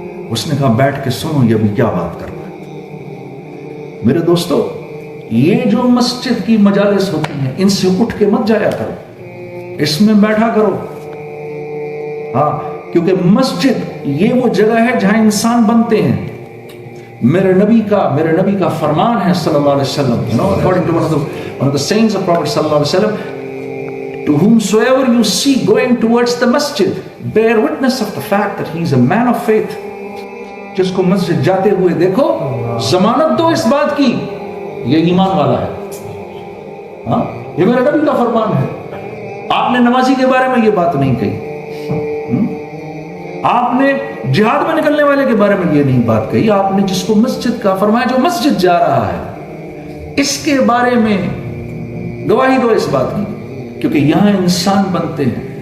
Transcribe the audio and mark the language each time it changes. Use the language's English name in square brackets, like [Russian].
[Urdu] اس نے کہا بیٹھ کے سنو یہ ابھی کیا بات کر رہا ہے. میرے دوستو، یہ جو مسجد کی مجالس ہوتی ہیں ان سے اٹھ کے مت جایا کرو، اس میں بیٹھا کرو. ہاں کیونکہ مسجد یہ وہ جگہ ہے جہاں انسان بنتے ہیں. میرے نبی کا فرمان ہے [English] صلی اللہ علیہ وسلم, according to one of the sayings of Prophet صلی اللہ علیہ وسلم, to whomsoever you see going towards the masjid, bear witness of the fact that he is a man of faith. [Urdu] جس کو مسجد جاتے ہوئے دیکھو ضمانت دو اس بات کی یہ ایمان والا ہے. ہاں یہ میرے نبی کا فرمان ہے. آپ نے نمازی کے بارے میں یہ بات نہیں کہی, آپ نے جہاد میں نکلنے والے کے بارے میں یہ نہیں بات کہی, آپ نے جس کو مسجد کا فرمایا جو مسجد جا رہا ہے اس کے بارے میں گواہی دو اس بات کی, کیونکہ یہاں انسان بنتے ہیں.